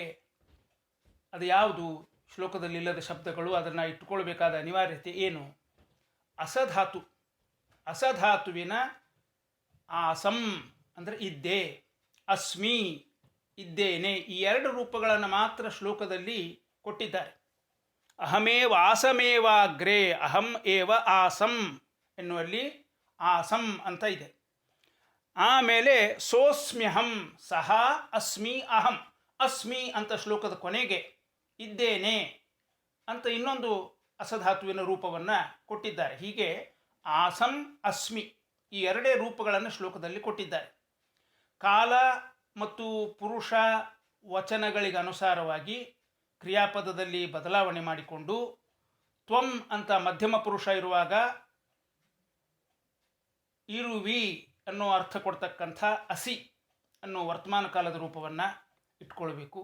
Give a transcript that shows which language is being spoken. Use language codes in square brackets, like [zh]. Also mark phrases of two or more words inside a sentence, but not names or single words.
[kn] ಅದು ಯಾವುದು ಶ್ಲೋಕದಲ್ಲಿ ಇಲ್ಲದ ಶಬ್ದಗಳು? ಅದನ್ನು ಇಟ್ಟುಕೊಳ್ಬೇಕಾದ ಅನಿವಾರ್ಯತೆ ಏನು? ಅಸಧಾತು, ಅಸಧಾತುವಿನ ಆಸಂ ಅಂದರೆ ಇದ್ದೆ, ಅಸ್ಮಿ ಇದ್ದೇನೆ, ಈ 2 ರೂಪಗಳನ್ನು ಮಾತ್ರ ಶ್ಲೋಕದಲ್ಲಿ ಕೊಟ್ಟಿದ್ದಾರೆ. [sa] ಅಹಮೇವ ಆಸಮೇವ ಅಗ್ರೇ ಅಹಂ ಏವ ಆಸಂ [kn] ಎನ್ನುವಲ್ಲಿ ಆಸಂ ಅಂತ ಇದೆ. ಆಮೇಲೆ [sa] ಸೋಸ್ಮ್ಯಹಂ ಸಹ ಅಸ್ಮಿ ಅಹಂ, [kn] ಅಸ್ಮಿ ಅಂತ ಶ್ಲೋಕದ ಕೊನೆಗೆ ಇದ್ದೇನೆ ಅಂತ ಇನ್ನೊಂದು ಅಸಧಾತುವಿನ ರೂಪವನ್ನು ಕೊಟ್ಟಿದ್ದಾರೆ. ಹೀಗೆ ಆಸಂ ಅಸ್ಮಿ ಈ ಎರಡೇ ರೂಪಗಳನ್ನು ಶ್ಲೋಕದಲ್ಲಿ ಕೊಟ್ಟಿದ್ದಾರೆ. ಕಾಲ ಮತ್ತು ಪುರುಷ ವಚನಗಳಿಗೆ ಅನುಸಾರವಾಗಿ ಕ್ರಿಯಾಪದದಲ್ಲಿ ಬದಲಾವಣೆ ಮಾಡಿಕೊಂಡು ತ್ವಂ ಅಂತ ಮಧ್ಯಮ ಪುರುಷ ಇರುವಾಗ ಇರುವಿ ಅನ್ನೋ ಅರ್ಥ ಕೊಡ್ತಕ್ಕಂಥ ಅಸಿ ಅನ್ನೋ ವರ್ತಮಾನ ಕಾಲದ ರೂಪವನ್ನು ಇಟ್ಕೊಳ್ಬೇಕು.